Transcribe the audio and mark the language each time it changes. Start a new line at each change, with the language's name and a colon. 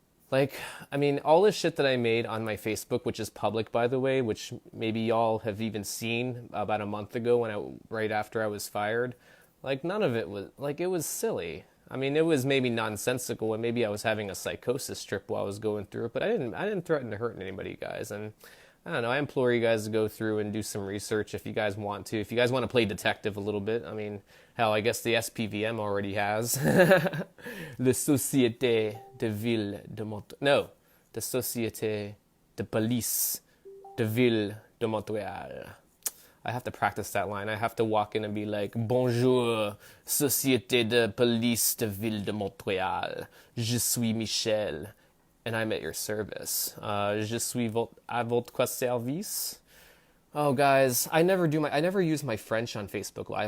English: Like, I mean, all this shit that I made on my Facebook, which is public, by the way, which maybe y'all have even seen about a month ago right after I was fired, like, none of it was, like, it was silly. I mean, it was maybe nonsensical, and maybe I was having a psychosis trip while I was going through it, but I didn't threaten to hurt anybody, guys. And I don't know, I implore you guys to go through and do some research if you guys want to. If you guys want to play detective a little bit, I mean, hell, I guess the SPVM already has. Le Société de Ville de Montréal. No, the Société de Police de Ville de Montréal. I have to practice that line. I have to walk in and be like,
French: Bonjour,
English: Société de Police de Ville de Montréal.
French: Je suis Michel,
English: and I'm at your service.
French: Je suis à votre service.
English: Oh, guys, I never use my French on Facebook Live.